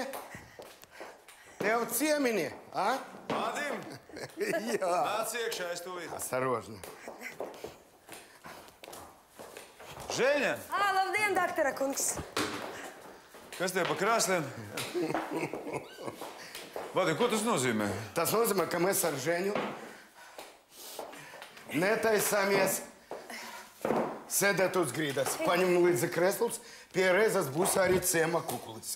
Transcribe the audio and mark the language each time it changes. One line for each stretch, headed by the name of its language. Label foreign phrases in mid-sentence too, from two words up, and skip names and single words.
Latvian: Tev ciemini, a? Vadim? Jā. Nāc iekšā, es tūlīt.
Russian: Осторожно.
Latvian: Ženя, Labdien, doktora kungs. kas tev pa krāsliem? Vadim, ko tas nozīmē? Tas nozīmē, ka mēs ar Ženju netaisāmies sēdēt uz grīdas. Paņem līdzi kreslus, pie reizes būs arī ciema kukulis.